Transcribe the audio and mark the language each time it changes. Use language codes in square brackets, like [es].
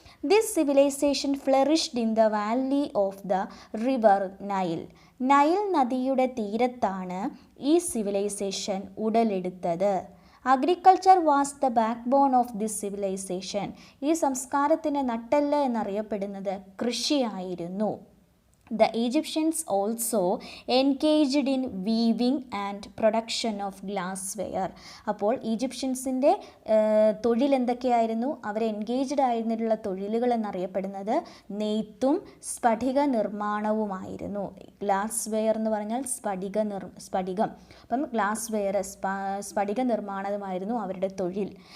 [en] This civilization flourished in the valley of the river Nile. [ml] Nile നദിയുടെ തീരത്താണ് ഈ civilisation ഉടലെടുത്തത്. [en] Agriculture was the backbone of this civilization. [ml] ഈ സംസ്കാരത്തിൻ്റെ നട്ടെല്ല് എന്നറിയപ്പെടുന്നത് കൃഷിയായിരുന്നു. [en] The Egyptians also engaged in weaving and production of glassware. [ml] അപ്പോൾ ഈജിപ്ഷ്യൻസിൻ്റെ തൊഴിൽ എന്തൊക്കെയായിരുന്നു? അവർ എൻഗേജ്ഡ് ആയിരുന്നിട്ടുള്ള തൊഴിലുകൾ എന്നറിയപ്പെടുന്നത് നെയ്ത്തും സ്ഫടിക നിർമ്മാണവുമായിരുന്നു. ഗ്ലാസ് വെയർ എന്ന് പറഞ്ഞാൽ സ്ഫടികം. അപ്പം ഗ്ലാസ് വെയർ സ്ഫടിക നിർമ്മാണമായിരുന്നു അവരുടെ തൊഴിൽ.